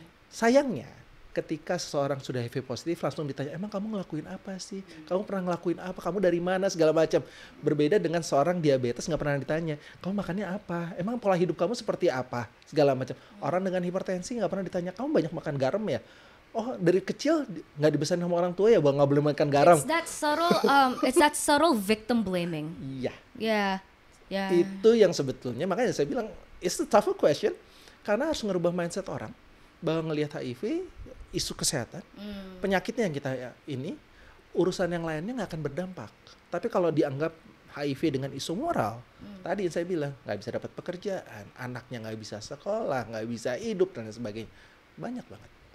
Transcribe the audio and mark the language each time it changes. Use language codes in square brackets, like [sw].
[id] Sayangnya, ketika seseorang sudah HIV positif langsung ditanya, emang kamu ngelakuin apa sih? Kamu pernah ngelakuin apa? Kamu dari mana? Segala macam. Berbeda dengan seorang diabetes nggak pernah ditanya, kamu makannya apa? Emang pola hidup kamu seperti apa? Segala macam. Orang dengan hipertensi nggak pernah ditanya, kamu banyak makan garam ya? Oh, dari kecil nggak dibesarin sama orang tua ya bahwa nggak boleh makan garam. [en] It's that subtle victim blaming. [id] Iya. Itu yang sebetulnya makanya saya bilang [en] it's a tough question [id] karena harus ngerubah mindset orang bahwa ngelihat HIV isu kesehatan, penyakitnya yang kita ini, urusan yang lainnya nggak akan berdampak. Tapi kalau dianggap HIV dengan isu moral, tadi yang saya bilang nggak bisa dapat pekerjaan, anaknya nggak bisa sekolah, nggak bisa hidup dan sebagainya, banyak banget.